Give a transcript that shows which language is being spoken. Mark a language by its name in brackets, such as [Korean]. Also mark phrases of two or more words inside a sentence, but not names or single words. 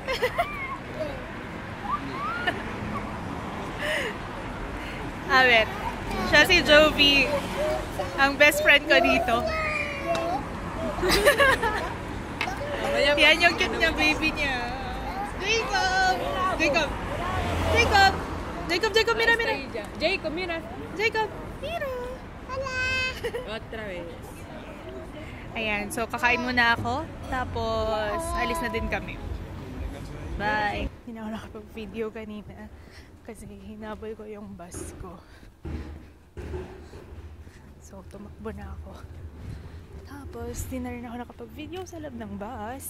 [Filipino] Awet. Siya si Jovi. Ang [English] best friend [Filipino] ko dito. Yan yung cute niya, baby niya. Jacob, [Spanish] mira. Jacob, mira. Hola. Otra vez. [Filipino] Ayan, so kakain muna ako. Tapos, alis na din kami. Bye. Hindi na ako nakapag-video kanina. Kasi hinabol ko yung bus ko. So, tumakbo na ako. Tapos, di na rin ako nakapag-video sa loob ng bus.